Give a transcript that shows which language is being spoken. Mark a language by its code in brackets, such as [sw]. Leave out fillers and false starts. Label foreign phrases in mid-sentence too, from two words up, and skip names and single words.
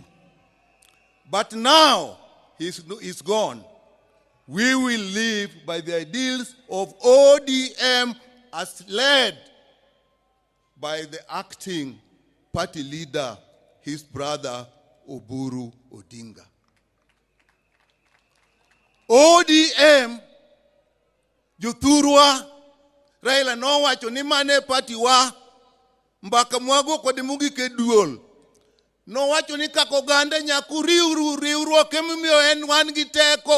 [en] But now he's gone. We will live by the ideals of ODM as led by the acting party leader, his brother, Oburu Odinga. [luo] ODM Juthurwa Raila no wacho ni mane party wa mbaka mwago kod mugike duol. No wacho ni kako gande nyaku riwruok emimiyo en wan gi teko.